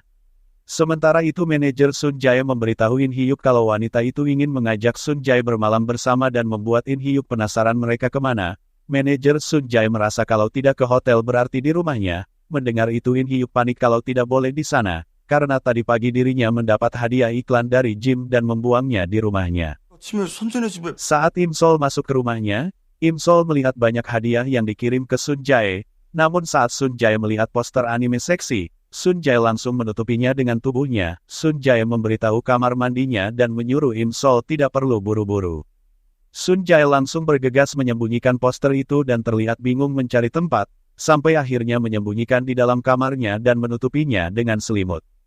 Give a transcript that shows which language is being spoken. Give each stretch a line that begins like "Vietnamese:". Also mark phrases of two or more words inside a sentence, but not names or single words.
Indonesian: Sementara itu manajer Sun Jae memberitahu In Hyuk kalau wanita itu ingin mengajak Sun Jae bermalam bersama dan membuat In Hyuk penasaran mereka kemana. Manajer Sun Jae merasa kalau tidak ke hotel berarti di rumahnya. Mendengar itu In Hyuk panik kalau tidak boleh di sana. Karena tadi pagi dirinya mendapat hadiah iklan dari Jim dan membuangnya di rumahnya.
Korean: 아침에 선전의 집에
Indonesian: Saat Im Sol masuk ke rumahnya, Im Sol melihat banyak hadiah yang dikirim ke Sun Jae. Namun saat Sun Jae melihat poster anime seksi, Sun Jae langsung menutupinya dengan tubuhnya. Sun Jae memberitahu kamar mandinya dan menyuruh Im Sol tidak perlu buru-buru. Sun Jae langsung bergegas menyembunyikan poster itu dan terlihat bingung mencari tempat, sampai akhirnya menyembunyikan di dalam kamarnya dan menutupinya dengan selimut.